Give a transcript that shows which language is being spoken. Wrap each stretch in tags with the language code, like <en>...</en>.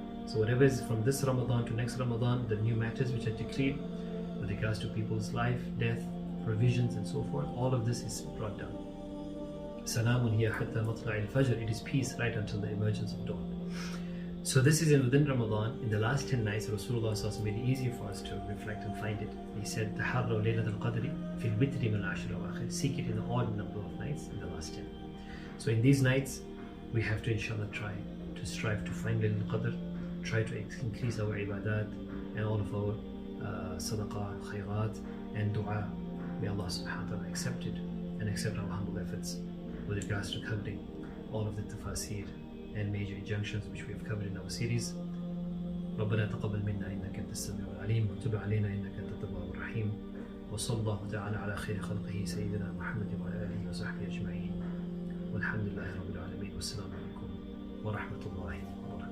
<en>So whatever is from this Ramadan to next Ramadan, the new matters which are decreed with regards to people's life, death, provisions and so forth, all of this is brought down.</en> <ar>Salamun hiya hatta matla'i al-fajr.</ar> <en>It is peace right until the emergence of dawn. So this is within Ramadan. In the last 10 nights, Rasulullah made it easy for us to reflect and find it. He said,</en> <ar>تَحَرَّوْا لَيْلَةَ الْقَدْرِ فِي الْوِتْرِ مِنَ الْعَشْرِ الْأَوَاخِرِ.</ar> <en>Seek it in the odd number of nights in the last 10. So in these nights, we have to inshallah try to strive to find Laylatul Qadr, try to increase our ibadat and all of our sadaqah, khairat and dua. May Allah subhanahu wa ta'ala accept it and accept our humble efforts with regards to covering all of the tafasir and major injunctions which we have covered in our series.</en> <ar>ربنا تقبل منا إنك أنت السميع العليم وتب علينا إنك أنت التواب الرحيم وصلى الله تعالى على خير خلقه سيدنا محمد وعلى آله وصحبه أجمعين والحمد لله رب العالمين والسلام عليكم ورحمة الله</ar>